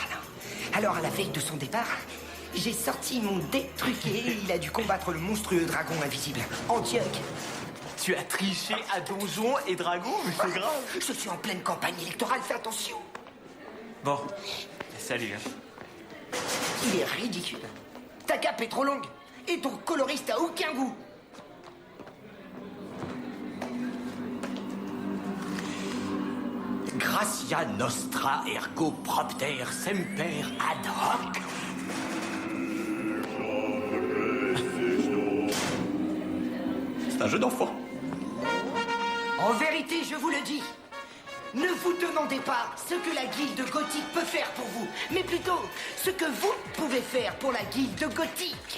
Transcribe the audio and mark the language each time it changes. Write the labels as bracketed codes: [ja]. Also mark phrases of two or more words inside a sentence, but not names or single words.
[fr] Alors à la veille de son départ, j'ai sorti mon dé truqué et il a dû combattre le monstrueux dragon invisible, Antioch. Tu as triché à Donjons et Dragons? Mais c'est grave. Je suis en pleine campagne électorale, fais attention. Bon, salut. Il est ridicule. Ta cape est trop longue et ton coloriste a aucun goût. [la] Gracia nostra ergo propter semper ad hoc. [fr] C'est un jeu d'enfant. En vérité, je vous le dis, ne vous demandez pas ce que la guilde gothique peut faire pour vous, mais plutôt ce que vous pouvez faire pour la guilde gothique.